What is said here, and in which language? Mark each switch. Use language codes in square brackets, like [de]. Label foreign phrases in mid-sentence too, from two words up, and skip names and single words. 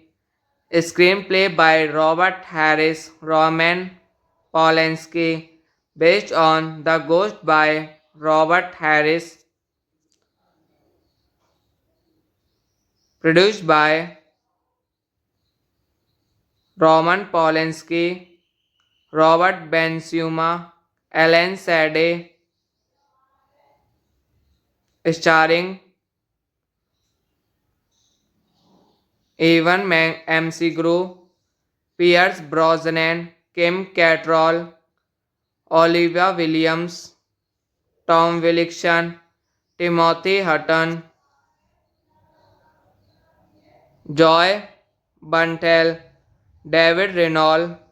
[en] Screenplay by Robert Harris, Roman Polanski, based on The Ghost by Robert Harris, produced by Roman Polanski, Robert Bensuma, Alan Sade, starring Evan McGregor, Pierce Brosnan, Kim Cattrall, Olivia Williams, Tom Wilkinson, Timothy Hutton, Joy Buntel, David Reynolds,